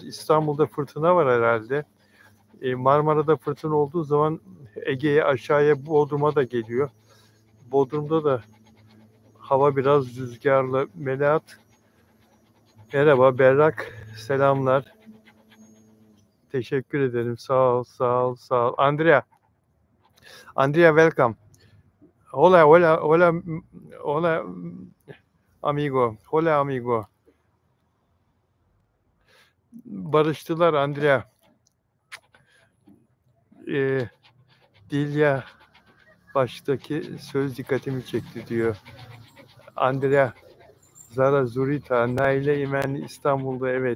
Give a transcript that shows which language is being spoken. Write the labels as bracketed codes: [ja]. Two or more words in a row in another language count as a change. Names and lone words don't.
[tr] İstanbul'da fırtına var herhalde. Marmara'da fırtına olduğu zaman Ege'ye, aşağıya, Bodrum'a da geliyor. Bodrum'da da hava biraz rüzgarlı. Melahat merhaba. Berrak selamlar. Teşekkür ederim. Sağ ol, sağ ol, sağ ol. [en] Andrea, welcome. [es] Hola, hola, hola, hola, amigo. Hola, amigo. [tr] Barıştılar Andrea. Dilya baştaki söz dikkatimi çekti diyor. Andrea, Zara Zurita, Naile İmen İstanbul'da, evet.